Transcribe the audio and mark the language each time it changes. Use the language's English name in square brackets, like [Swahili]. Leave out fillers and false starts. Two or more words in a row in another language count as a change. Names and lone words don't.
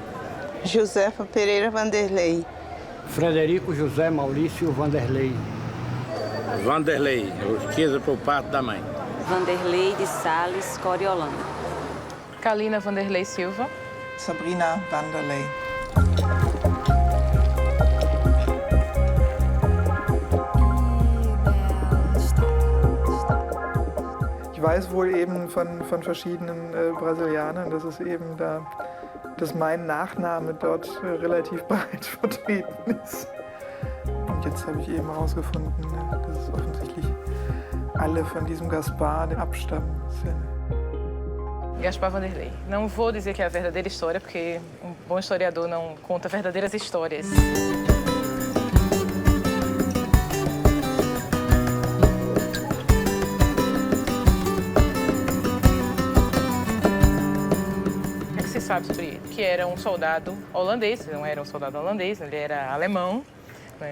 [Portuguese] Josefa Pereira Vanderlei. Frederico José Maurício Vanderlei. Vanderlei, riqueza por parte da mãe. Vanderlei de Sales Coriolano. Kalina Vanderlei Silva. Sabrina Vanderlei. [German] Ich weiß wohl eben von verschiedenen Brasilianern, dass es eben dass mein Nachname dort relativ breit vertreten ist. Und jetzt habe ich eben herausgefunden, dass es offensichtlich alle von diesem Gaspar abstammen. Gaspar Vanderlei. [Portuguese] Não vou dizer que é a verdadeira história, porque um bom historiador não conta verdadeiras histórias. Sabe sobre ele, que era um soldado holandês, não era um soldado holandês, ele era alemão, né?